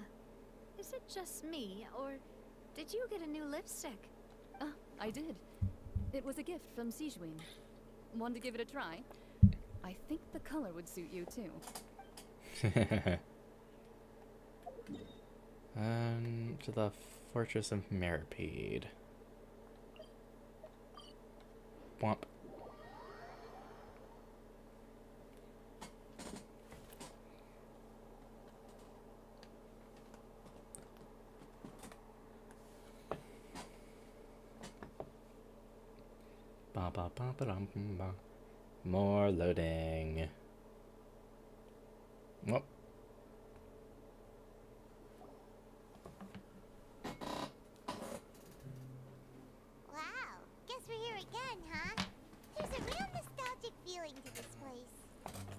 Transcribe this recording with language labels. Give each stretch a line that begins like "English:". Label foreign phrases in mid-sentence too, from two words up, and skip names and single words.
English: Is it just me, or did you get a new lipstick? I did. It was a gift from Sigewinne. Want to give it a try? I think the color would suit you, too. To the Fortress of Meripede. Womp. Ba ba ba ba dum ba. More loading. Whoop. Wow, guess we're here again, huh? There's a real nostalgic feeling to this place.